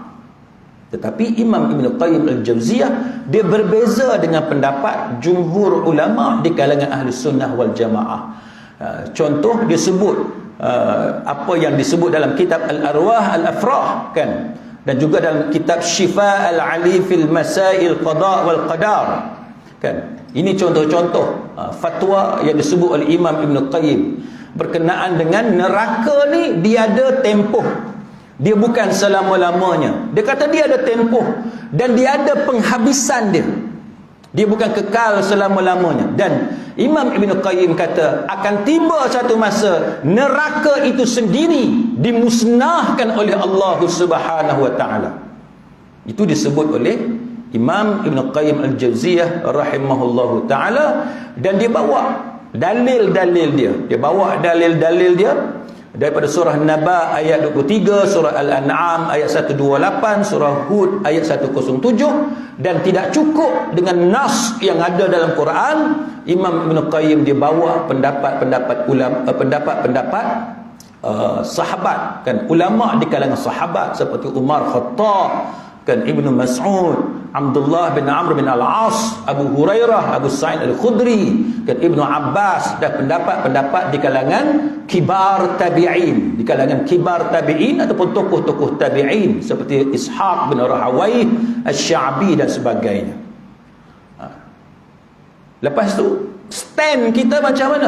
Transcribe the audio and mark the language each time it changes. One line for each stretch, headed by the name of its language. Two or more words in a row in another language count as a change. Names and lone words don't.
Malay: Tetapi Imam Ibn Qayyim Al-Jawziyah dia berbeza dengan pendapat jumhur ulama di kalangan Ahli Sunnah wal Jamaah. Contoh dia sebut apa yang disebut dalam kitab Al-Arwah Al-Afrah kan, dan juga dalam kitab Syifa Al-Ali fil Masail Qada wal Qadar kan. Ini contoh-contoh fatwa yang disebut oleh Imam Ibn Qayyim berkenaan dengan neraka ni. Dia ada tempoh, dia bukan selama-lamanya. Dia kata dia ada tempoh dan dia ada penghabisan dia. Dia bukan kekal selama-lamanya. Dan Imam Ibn Qayyim kata akan tiba satu masa neraka itu sendiri dimusnahkan oleh Allah
Arabic: سبحانه وتعالى.
Malay: Itu disebut oleh Imam Ibn Qayyim Al-Jawziyah
Arabic: رحمه الله تعالى,
Malay: dan dia bawa dalil-dalil dia. Dia bawa dalil-dalil dia daripada surah Naba ayat 23, surah Al-An'am ayat 128, surah Hud ayat 107, dan tidak cukup dengan nas yang ada dalam Quran. Imam Ibn Qayyim dia bawa pendapat-pendapat ulama, pendapat-pendapat sahabat kan, ulama di kalangan sahabat seperti Umar Khattab kan, Ibnu Mas'ud, Abdullah bin Amr bin Al-As, Abu Hurairah, Abu Sa'id Al-Khudri kan, Ibnu Abbas, dan pendapat-pendapat di kalangan
Arabic: كبار التابعين,
Malay: di kalangan
Arabic: كبار التابعين
Malay: ataupun tokoh-tokoh tabi'in seperti Ishaq bin Rahawayh, Asy-Sya'bi dan sebagainya. Lepas tu stand kita macam mana?